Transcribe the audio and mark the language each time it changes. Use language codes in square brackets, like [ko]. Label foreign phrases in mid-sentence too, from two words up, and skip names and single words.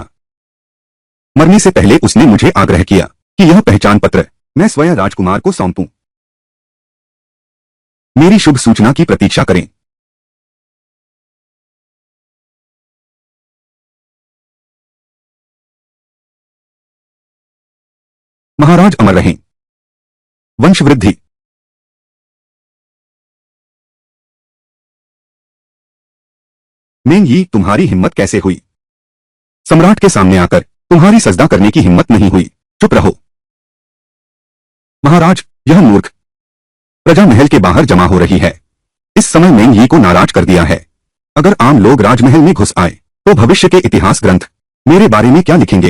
[hi] मरने से पहले उसने मुझे आग्रह किया कि यह पहचान पत्र मैं स्वयं राजकुमार को सौंपूं। मेरी शुभ सूचना की प्रतीक्षा करें। महाराज अमर रहें। वंशवृद्धि। मेंग यी, तुम्हारी हिम्मत कैसे हुई? सम्राट के सामने आकर तुम्हारी सजदा करने की हिम्मत नहीं हुई। चुप रहो। महाराज, यह मूर्ख प्रजा महल के बाहर जमा हो रही है। इस समय मेंग यी को नाराज कर दिया है। अगर आम लोग राजमहल में घुस आए तो भविष्य के इतिहास ग्रंथ मेरे बारे में क्या लिखेंगे?